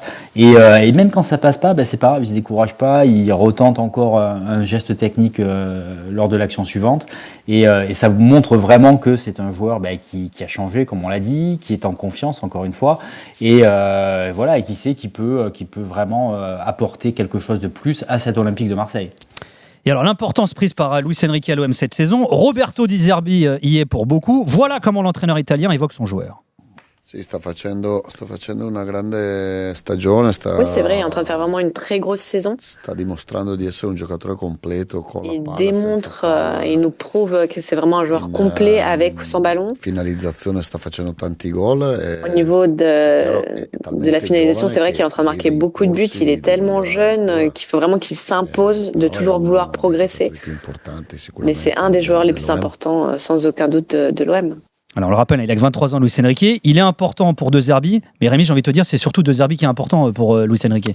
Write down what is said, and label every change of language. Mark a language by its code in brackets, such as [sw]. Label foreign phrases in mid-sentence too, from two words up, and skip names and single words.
[fr] Et même quand ça passe pas, c'est pas grave, il se décourage pas, il retente encore un geste technique lors de l'action suivante, et ça montre vraiment que c'est un joueur qui a changé, comme on l'a dit, qui est en confiance encore une fois, et voilà, et qui sait qu'il peut vraiment apporter quelque chose de plus à cet Olympique de Marseille. Et alors l'importance prise par Luis Enrique à l'OM cette saison, Roberto Di Zerbi y est pour beaucoup. Voilà comment l'entraîneur italien évoque son joueur. [it] Sì, sta facendo una grande stagione. [fr] Oui, c'est vrai, il est en train de faire vraiment une très grosse saison. [it] Sta dimostrando di essere un giocatore completo con la [fr] Il [it] palla, [fr] démontre, [it] senza palla. [fr] il nous prouve que c'est vraiment un joueur complet avec ou sans ballon. [it] Finalizzazione sta facendo tanti gol. [fr] Au niveau de la finalisation, c'est vrai qu'il est en train de marquer beaucoup de buts. Il est tellement jeune qu'il faut vraiment qu'il s'impose de toujours vouloir progresser. Mais c'est un des joueurs les plus importants, sans aucun doute, de l'OM. Alors on le rappelle, il a que 23 ans, Luis Enrique. Il est important pour De Zerbi, mais Rémi, j'ai envie de te dire, c'est surtout De Zerbi qui est important pour Luis Enrique.